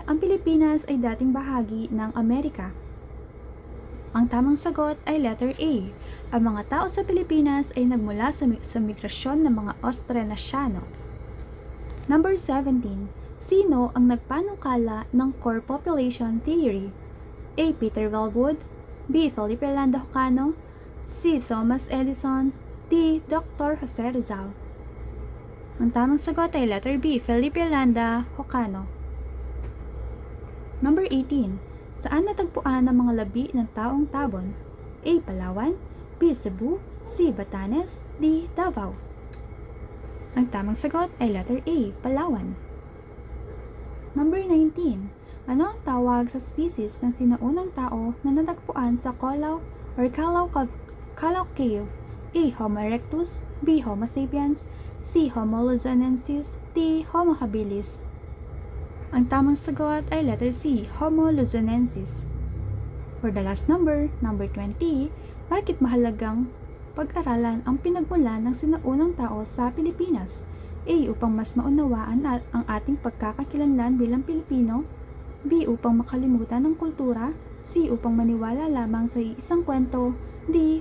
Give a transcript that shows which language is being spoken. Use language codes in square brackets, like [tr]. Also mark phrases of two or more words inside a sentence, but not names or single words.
[tl] Ang Pilipinas ay dating bahagi ng Amerika. Ang tamang sagot ay letter A. Ang mga tao sa Pilipinas ay nagmula sa migrasyon ng mga Austronesiano. Number 17. Sino ang nagpanukala ng [en] core population theory? [tl] A. Peter Bellwood, B. Felipe Landa Hocano, C. Thomas Edison, D. Dr. Jose Rizal. Ang tamang sagot ay letter B. Felipe Landa Hocano. Number 18. Saan natagpuan ang mga labi ng taong Tabon? A. Palawan, B. Cebu, C. Batanes, D. Davao. Ang tamang sagot ay letter A. Palawan. Number 19. Ano ang tawag sa species ng sinaunang tao na natagpuan sa Callao Cave? A. Homo erectus, B. Homo sapiens, C. Homo luzonensis, D. Homo habilis. Ang tamang sagot ay letter C. Homo luzonensis. [en] For the last number 20, [tl] bakit mahalagang pag-aralan ang pinagmulan ng sinaunang tao sa Pilipinas? A. Upang mas maunawaan ang ating pagkakakilanlan bilang Pilipino, B. Upang makalimutan ng kultura, C. Upang maniwala lamang sa isang kwento, D.